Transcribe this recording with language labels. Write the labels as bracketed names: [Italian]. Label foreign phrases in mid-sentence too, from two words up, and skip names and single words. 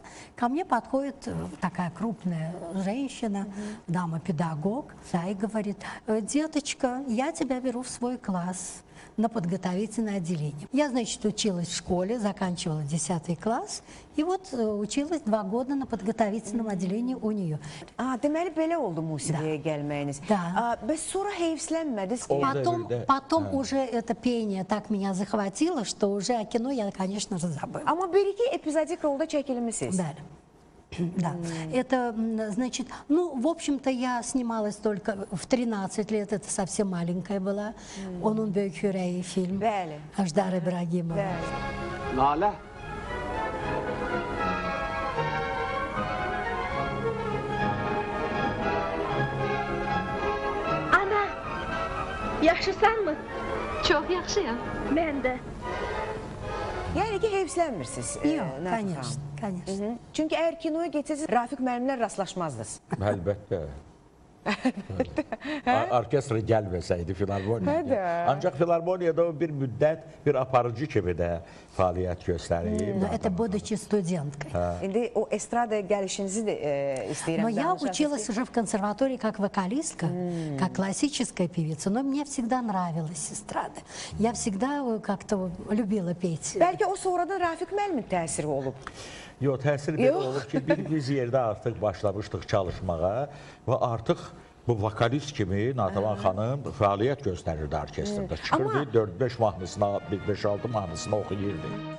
[Russian] Ко мне подходит такая крупная женщина, дама-педагог, да, и говорит, деточка, я тебя беру в свой класс на подготовительное отделение. Я, значит, училась в школе, заканчивала 10 класс, и вот училась 2 года на подготовительном отделении у нее. [Azerbaijani] Deməli belə oldu musiqiyə gəlməyiniz. [Russian] Да. [Azerbaijani] Bəs sonra heyfslənmədiniz ki? [Russian] Потом уже это пение так меня захватило, что уже о кино я, конечно же, забыла. [Azerbaijani] Amma bir-iki epizodik rolda çəkilmisiniz. [Russian] Да. Да, это, значит, ну, в общем-то, я снималась только в 13 лет, это совсем маленькая была. «Onun büyük yüreği» фильм. [Azerbaijani] Bəli. Аждар Ибрагимова. Bəli. Nalə. Ana, yaxşısanmı? Çox yaxşıyam. Mən də. Yəni ki, heyfslənmirsiniz. Yok, Nəfiq [Russian] конечно, [Azerbaijani] xanım. [Russian] конечно. [Azerbaijani] Çünki əgər kinoya getsəniz, Rafiq müəllimlə rastlaşmazdınız. Əlbəttə. Orkestra gəlməsəydi filarmoniyaya. Hə də. Ancaq filarmoniyada o bir müddət bir aparıcı kimi də fəaliyyət göstərib. [Russian] Но это будучи студенткой. [Azerbaijani] İndi o estradaya gəlişinizi də istəyirəm. [Russian] Но я [Azerbaijani] danışasınız [Russian] училась [Azerbaijani] ki- [Russian] уже в консерватории как вокалистка, как классическая певица, но мне всегда нравилась эстрада. Я всегда как-то любила петь. [Azerbaijani] Bəlkə o sonradan Rafiq müəllimin təsiri olub. Yox, təsir belə Yox. olub ki, biz yerdə artıq başlamışdıq çalışmağa və artıq bu vokalist kimi Natəvan xanım fəaliyyət göstərirdi orkestrdə. Çıxırdı, 4-5 mahnısına, 5-6 mahnısına oxuyurdu.